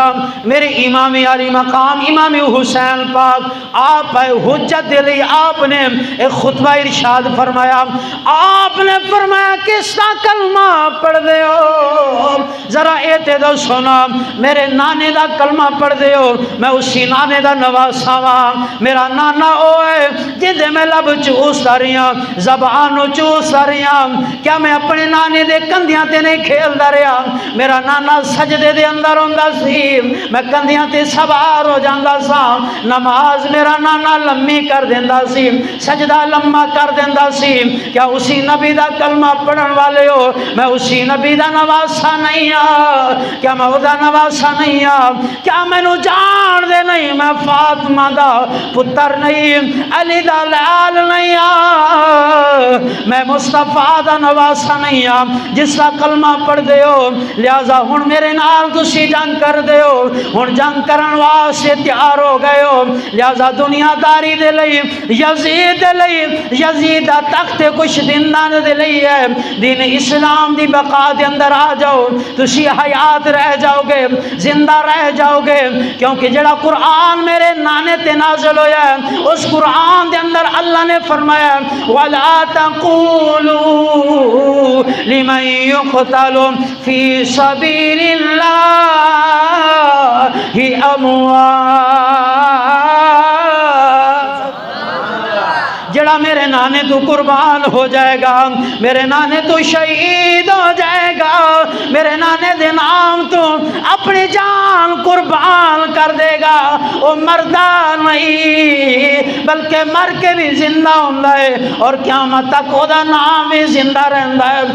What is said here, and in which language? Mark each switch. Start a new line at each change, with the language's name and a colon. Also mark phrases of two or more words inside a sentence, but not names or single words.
Punjabi: میرے امام علی مقام امام حسین پاک آپ حجت دے لئی آپ نے ایک خطبہ ارشاد فرمایا، آپ نے فرمایا کس کا کلمہ پڑھ دے ہو، ذرا ایتے دو سنا، میرے نانے دا کلمہ پڑھ دے ہو، میں اسی نانے دا نواسا وا، میرا نانا اوے جدے میں لب چوس رہیاں، زبانو چوس رہیاں، کیا میں اپنے نانے دے کندیاں تے نہیں کھیل دا رہا، میرا نانا سجدے دے اندر ہوندہ سی، میں کندیاں تے سوار ہو جاندہ سا، نماز میرا نانا لمبی کر دیندہ سی، سجدہ لمبا کر دیندہ سی، کیا اسی نبی دا کلمہ پڑھن والے ہو، میں اسی نبی دا نواسا نہیں آ، کیا میں او دا نواسا نہیں آ، کیا میں نو جان دے نہیں، میں فاطمہ دا پتر نہیں، علی دا لال نہیں آ، میں مصطفیٰ دا نواسا نہیں آ، جس کا کلمہ پڑھ دے ہو، لہذا ہن میرے نال تسی جنگ کر دے ہو، ہن جنگ کرن واسطے تیار ہو گئے ہو، لہذا دنیا داری دے لئی، یزید دے لئی، یزید دا تخت کچھ دندان دے لئی ہے، دین اسلام دی بقا دے اندر آ جاؤ، تسی حیات رہ جاؤ گے، زندہ رہ جاؤ گے، کیونکہ جڑا قرآن میرے نانے تے نازل ہویا ہے، اس قرآن دے اندر اللہ نے فرمایا
Arabic: وَلَا تَقُولُوا لِمَنْ يُقْتَلُ فِي سَبِيلِ اللَّهِ أَمْوَاتٌ،
Punjabi: جڑا میرے نانے تو قربان ہو جائے گا، میرے نانے تو شہید ہو جائے گا، میرے نانے دے نام تو اپنی جان قربان کر دے گا، وہ مردہ نہیں بلکہ مر کے بھی زندہ ہوندہ ہے، اور قیامت تک وہ دا نام بھی زندہ رہندہ ہے۔